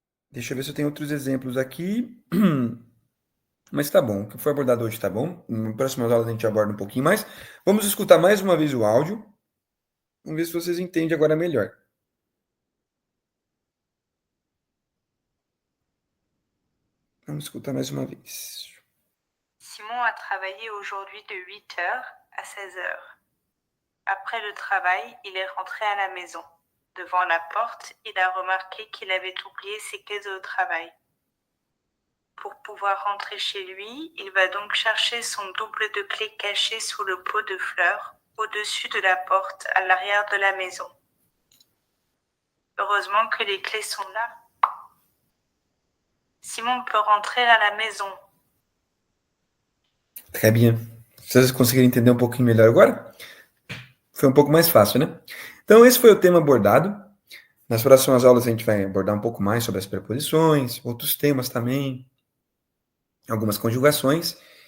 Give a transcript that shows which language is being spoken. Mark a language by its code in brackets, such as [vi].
[pt] Deixa eu ver se eu tenho outros exemplos aqui. Mas tá bom. O que foi abordado hoje tá bom. Nas próximas aulas a gente aborda um pouquinho mais. Vamos escutar mais uma vez o áudio. Vamos ver se vocês entendem agora melhor. Vamos escutar mais uma vez. [fr] Simon a travaillé aujourd'hui de 8h à 16h. Après le travail, il est rentré à la maison. Devant la porte, il a remarqué qu'il avait oublié ses clés au travail. Pour pouvoir rentrer chez lui, il va donc chercher son double de clés caché sous le pot de fleurs, au-dessus de la porte, à l'arrière de la maison. Heureusement que les clés sont là. Simon peut rentrer à la maison. Très bien. [pt] Vocês conseguiram entender um pouquinho melhor agora? Foi um pouco mais fácil, né? Então, esse foi o tema abordado. Nas próximas aulas a gente vai abordar um pouco mais sobre as preposições, outros temas também, algumas conjugações.